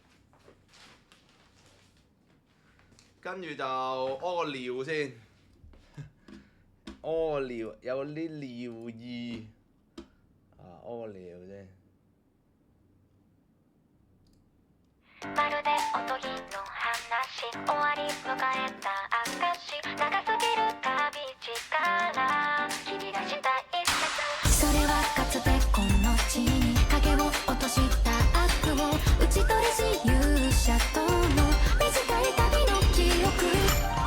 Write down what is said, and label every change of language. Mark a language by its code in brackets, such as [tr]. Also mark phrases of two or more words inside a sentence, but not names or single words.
[yue] 跟住就屙個尿先。屙尿有啲尿意，屙尿啫。 [ja] まるでおとぎの話終わり迎えた証長すぎる旅力君がしたいそれはかつてこの地に影を落とした悪を打ち取りし勇者との短い旅の記憶